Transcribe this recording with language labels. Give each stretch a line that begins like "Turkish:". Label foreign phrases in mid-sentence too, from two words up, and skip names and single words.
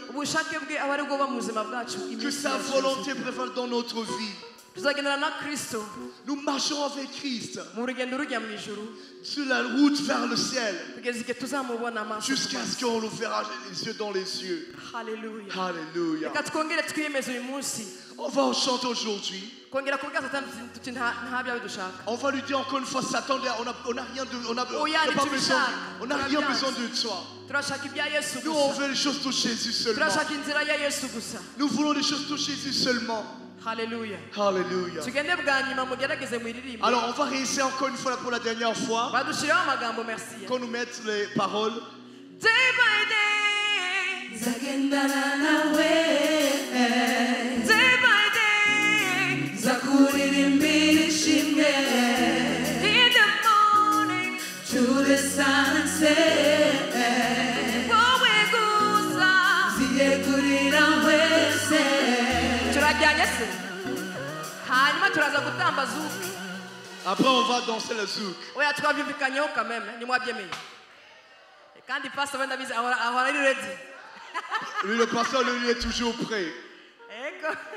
Kinyarwanda: Ubushake bwe aba ari bwo buba mu buzima bwacu.
French: Que
Kinyarwanda: iminsi
French: sa
Kinyarwanda: yose.
French: volonté prévale dans notre vie.
Kinyarwanda: Tuzagendana na Kristo
French: Nous marcherons avec Christ
Kinyarwanda: mu rugendo rujya mu ijuru
French: sur la route vers le ciel.
Kinyarwanda: kugeza igihe tuzamubona amaso.
French: Jusqu'à ce qu'on le verra les yeux dans les yeux.
Kinyarwanda: Hallelujah.
French: Alléluia.
Kinyarwanda: Reka twongere twiyemeze uyu munsi
French: On va chanter aujourd'hui.
Kinyarwanda: kongera kubwira Satani tuti nta byawe dushaka.
French: On va lui dire encore une fois, Satan, on n'a rien de, on n'a
English: Oh, yeah,
French: pas tu besoin, charges. on n'a Tu rien as besoin de toi.
Kinyarwanda: Turashaka ibya Yesu
French: Nous, on
Kinyarwanda: gusa.
French: veut les choses de Jésus seulement.
Kinyarwanda: Turashaka inzira ya Yesu gusa.
French: Nous voulons les choses de Jésus seulement.
Kinyarwanda: Hallelujah.
French: Alléluia.
Kinyarwanda: Tugende bwa nyuma mugerageze mwiririmbe.
French: Alors, on va réessayer encore une fois pour la dernière fois.
Kinyarwanda: Badushiraho amagambo merci.
French: Qu'on nous mette les paroles.
English: Day by day. Day by day. In the morning.
Kinyarwanda: Wowe gusa. Turajyanye se. Hanyuma turaza gutamba zuki.
French: Après, on va danser le zouk.
Kinyarwanda: Oya twabyumvikanyeho
French: quand même.
Kinyarwanda: Nimwabyemeye. Kandi pastor wenda bizi ahora ari ready.
French: Lui, le pasteur, lui, est toujours prêt.
Kinyarwanda: Ego.